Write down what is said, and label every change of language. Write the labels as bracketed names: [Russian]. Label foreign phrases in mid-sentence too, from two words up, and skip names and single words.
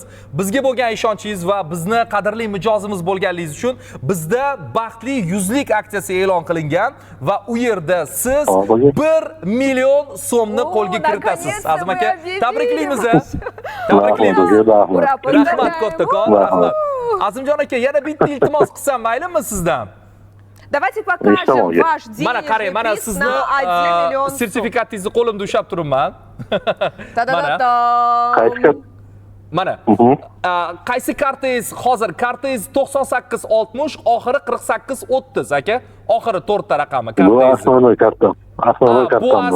[Uzbek] Bizga bo'lgan ishonchingiz va bizni qadrli mijozimiz bo'lganligingiz uchun bizda baxtli yuzlik aksiyasi e'lon qilingan va u yerda siz 1 million so'mni qo'lga kiritasiz. Azim aka, tabriklaymiz. Tabriklaymiz. Rahmat kattakon, rahmat. Azimjon aka, yana bitta iltimos qilsam maylimi sizdan? [Russian] Давайте покажем ваш денежный приз на 1 миллион сум. [Uzbek] Sertifikatingizni qo'limda ushlab turibman. Mana. Qaysi kartangiz hozir? Kartangiz 9860, oxiri 4830 aka. Oxiri 4 ta raqami kartangiz. Bu asosiy kartam. Основной Bu kartam bu.